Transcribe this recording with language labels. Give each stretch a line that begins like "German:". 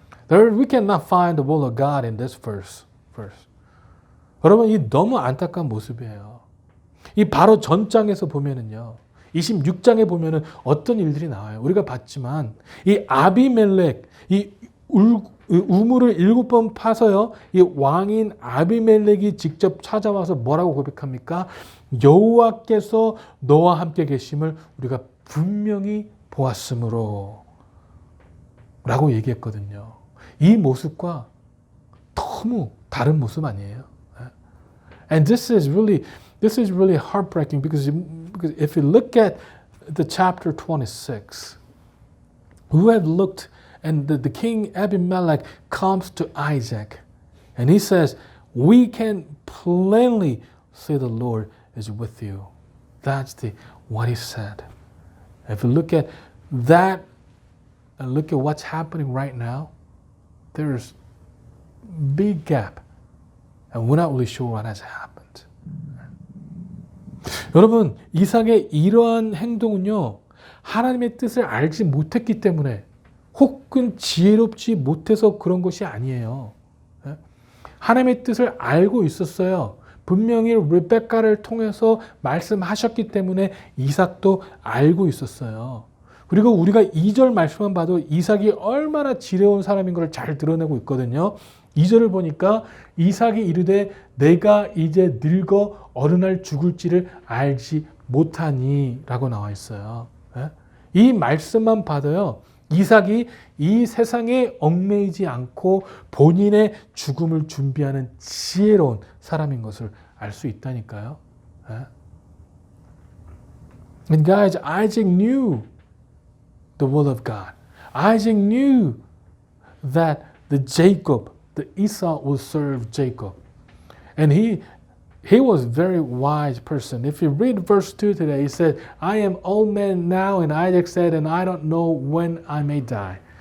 English: We cannot find the will of God in this verse.
Korean: 여러분, 이 너무 안타까운 모습이에요. 이 바로 전장에서 보면은요, 26장에 보면은 어떤 일들이 나와요. 우리가 봤지만 이 아비멜렉, 이 우물을 7번 파서요. 이 왕인 아비멜렉이 직접 찾아와서 뭐라고 고백합니까? 여호와께서 너와 함께 계심을 우리가 분명히 보았으므로 라고 얘기했거든요. 이 모습과 너무 다른 모습 아니에요?
English: And this is really heartbreaking because if you look at the chapter 26, who have looked and the king Abimelech comes to Isaac and he says, we can plainly say the Lord is with you. That's what he said. If you look at that and look at what's happening right now, there's big gap and we're not really sure what has happened.
Korean: 여러분, 이삭의 이러한 행동은요, 하나님의 뜻을 알지 못했기 때문에 혹은 지혜롭지 못해서 그런 것이 아니에요. 하나님의 뜻을 알고 있었어요. 분명히 리베카를 통해서 말씀하셨기 때문에 이삭도 알고 있었어요. 그리고 우리가 2절 말씀만 봐도 이삭이 얼마나 지혜로운 사람인 걸 잘 드러내고 있거든요. 2절을 보니까 이삭이 이르되 내가 이제 늙어 어느 날 죽을지를 알지 못하니 라고 나와 있어요. 이 말씀만 봐도요. 이삭이 이 세상에 얽매이지 않고 본인의 죽음을 준비하는 지혜로운 사람인 것을 알 수 있다니까요.
English: And guys, Isaac knew the will of God. Isaac knew that the Esau will serve Jacob. And he was a very wise person. If you read verse 2 today, he said, I am old man now, and Isaac said, and I don't know when I may die.